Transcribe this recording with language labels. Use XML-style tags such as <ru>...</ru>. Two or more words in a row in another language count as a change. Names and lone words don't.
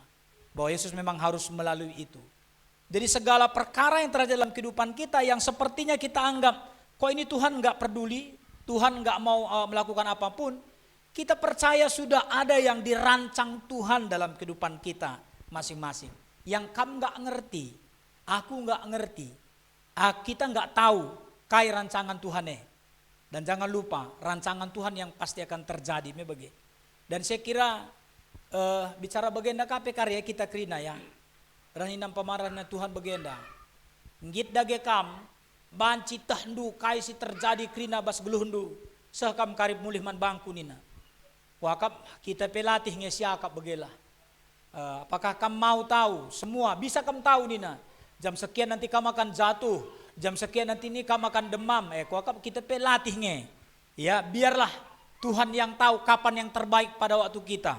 <id>Bahwa Yesus memang harus melalui itu. Jadi segala perkara yang terjadi dalam kehidupan kita yang sepertinya kita anggap, kok ini Tuhan enggak peduli, Tuhan enggak mau melakukan apapun, kita percaya sudah ada yang dirancang Tuhan dalam kehidupan kita masing-masing. Yang kamu enggak ngerti, aku enggak ngerti, kita enggak tahu kai rancangan Tuhan. Dan jangan lupa, rancangan Tuhan yang pasti akan terjadi. Dan saya kira bicara</id> <btx>bagenda kape karya kita krina ya. Raninam pamarana Tuhan bagenda. Ngit dage kam banci tahdu kai si terjadi krina bas geluhundu. Sekam karib mulih man bangku nina. Wakap kita pelatih ngesiakap bagela.</btx> <id>Apakah kamu mau tahu semua? Bisa kamu tahu nina. Jam sekian nanti kamu akan jatuh. Jam sekian nanti ini kamu akan demam.</id> <btx>Wakap kita pelatih nge.</btx> <id>Ya, biarlah Tuhan yang tahu kapan yang terbaik pada waktu kita.</id>